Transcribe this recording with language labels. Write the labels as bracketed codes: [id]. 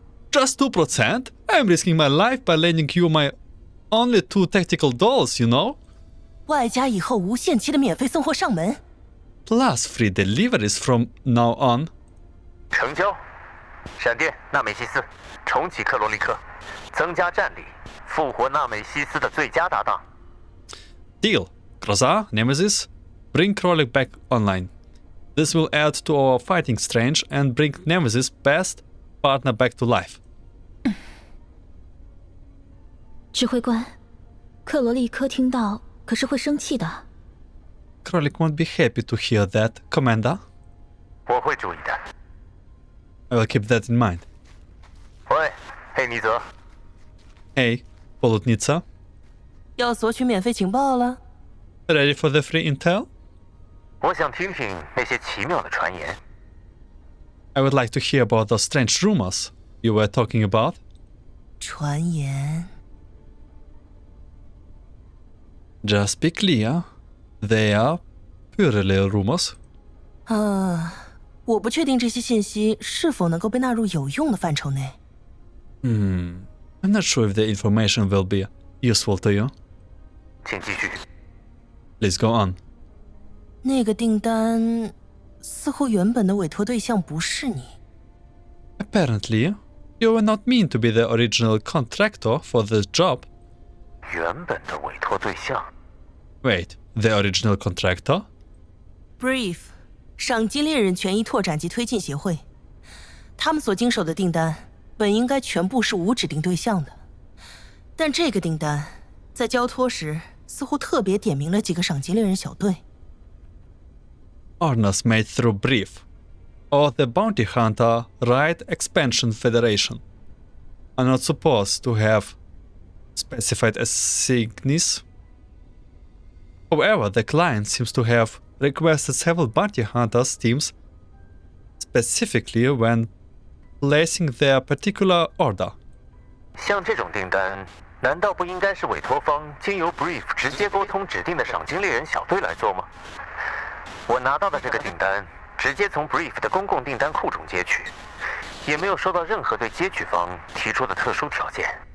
[en] Just 2%? I'm risking my life by lending you my only 2 tactical dolls, you know? [zh] 外加以后无限期的免费送货上门。 [en] Plus free deliveries from now on. [zh] 成交。闪电，纳美西斯，重启克罗利克，增加战力，复活纳美西斯的最佳搭档。 [en] Deal. Krozar, Nemesis, bring Krolik back online. This will add to our fighting strength and bring Nemesis' best partner back to life. [zh] 指挥官，克罗利科听到可是会生气的。 [en] Krolik won't be happy to hear that, Commander. [zh] 我会注意的。 [en] I will keep that in mind. [zh] 喂，黑尼泽， [en] Hey, Polutnitsa, [zh] 要索取免费情报了。 [en] ready for the free intel? [zh] 我想听听那些奇妙的传言。 [en] I would like to hear about those strange rumors you were talking about. [zh] 传言。 [en] Just be clear, they are purely rumors. [zh] 我不确定这些信息是否能够被纳入有用的范畴内。 [en] I'm not sure if the information will be useful to you. [zh] 请继续。 [en] Please go on. [zh] 那个订单似乎原本的委托对象不是你。 [en] Apparently, you were not meant to be the original contractor for this job. [zh] 原本的委托对象。 [en] Wait, the original contractor? [zh] Brief， 赏金猎人权益拓展及推进协会，他们所经手的订单本应该全部是无指定对象的，但这个订单在交托时似乎特别点名了几个赏金猎人小队。 [en] Orders made through brief, or the Bounty Hunter Right Expansion Federation, are not supposed to have specified assignees. However, the client seems to have requested several Bounty Hunters teams specifically when placing their particular order. [zh] 像这种订单，难道不应该是委托方经由 brief 直接沟通指定的赏金猎人小队来做吗？我拿到的这个订单直接从 brief 的公共订单库中接取，也没有收到任何对接取方提出的特殊条件。